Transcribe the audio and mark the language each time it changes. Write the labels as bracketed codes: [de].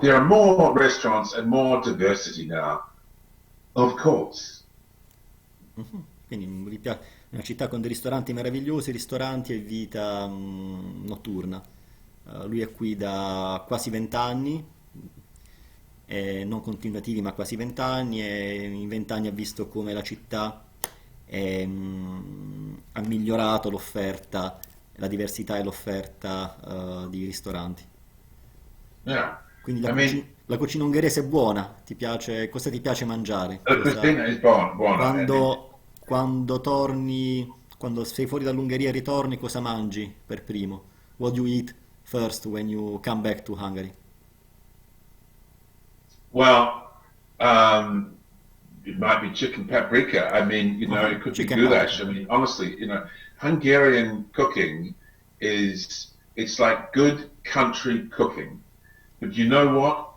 [en] There are more restaurants and more diversity now, of course. [it] Quindi è una città con dei ristoranti meravigliosi, ristoranti e vita notturna. Lui è qui da quasi 20 anni, non continuativi ma quasi 20 anni, e in 20 anni ha visto come la città ha migliorato l'offerta, la diversità e l'offerta di ristoranti. [en] Yeah. [it] Quindi la cucina ungherese è buona, cosa ti piace mangiare? La cucina è buona. Quando torni, quando sei fuori dall'Ungheria e ritorni, cosa mangi per primo? [en] What do you eat first when you come back to Hungary? Well, it might be chicken paprika. I mean, it could be goulash. I mean, honestly, Hungarian cooking it's like good country cooking. But you know what?